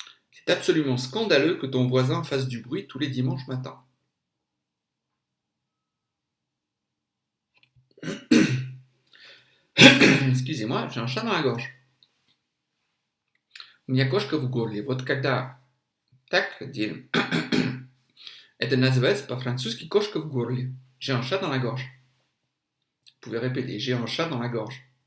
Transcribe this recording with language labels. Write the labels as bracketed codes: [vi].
[fr] C'est absolument scandaleux que ton voisin fasse du bruit tous les dimanches matins. Excusez-moi, j'ai un chat dans la gorge. [ru] У меня кошка в горле. Вот когда так делим, это называется по-французски кошка в горле. [fr] J'ai un chat dans la gorge. Vous pouvez répéter, j'ai un chat dans la gorge.